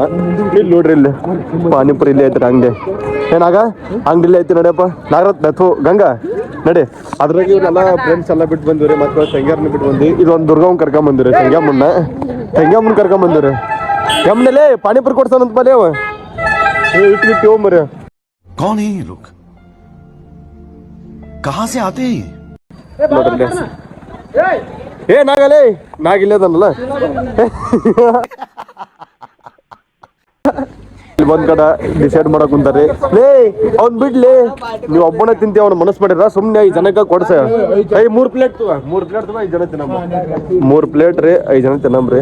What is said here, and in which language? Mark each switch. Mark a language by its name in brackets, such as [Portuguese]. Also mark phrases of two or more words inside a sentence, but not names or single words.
[Kannada] ಇಲ್ಲಿ ನೋಡ್ರಿ ಇಲ್ಲಿ ಪಾನಿಪುರಿ ಇಲ್ಲಿ ಐತ್ರಿ ಅಂಗಡಿ. ಏನಾಗ ಅಂಗಡಿ ಐತಿ ನಡಿಯಪ್ಪ ನಾಗರತ್ನ ಗಂಗಾ ನಡಿ. ಅದ್ರಾಗ ಇವ್ರೆಲ್ಲ ಫ್ರೆಂಡ್ಸ್ ಎಲ್ಲ ಬಿಟ್ಟು ಬಂದಿವ್ರಿ, ಮತ್ತೆ ತಂಗ್ಯಾರನ್ನ ಬಿಟ್ಟು ಬಂದ್ವಿ. ಇದೊಂದು ದುರ್ಗಮ್ಮನ್ ಕರ್ಕೊಂಡ್ ಬಂದಿವ್ರಿ, ತಂಗ್ಯಮ್ಮನ್ ಕರ್ಕೊಂಡ್ ಬಂದಿವ್ರಿ. ಯಮ್ನಲ್ಲೇ ಪಾನಿಪುರಿ ಕೊಡ್ತಾನಂತ ಬಲಿ ಅವ ಇಟ್ಟು ಹೋಗ್ಬರ್ರಿ. [Hindi] कौन है ये लोग, कहां से आते हैं? [Kannada] ಏ ನಾಗಲೇ ನಾಗಿಲ್ಲದನ್ನಲ್ಲ ಒಂದ್ ಕಡೆ ಡಿಸೈಡ್ ಮಾಡಕ್ ಕುಂತಾರಿ. ಲೇ ಅವ್ನ್ ಬಿಡ್ಲಿ, ನೀವ್ ಒಬ್ಬನ ತಿಂತೀವಿ ಅವ್ನ ಮನಸ್ ಮಾಡಿರ ಸುಮ್ನೆ 5 ಜನಕ್ಕ ಕೊಡ್ಸ. 3 ಪ್ಲೇಟ್ 5 ಜನ ತಿನ್ನಮ್ಮ. 3 ಪ್ಲೇಟ್ ರೀ 5 ಜನ ತಿನ್ನಮ್ರಿ.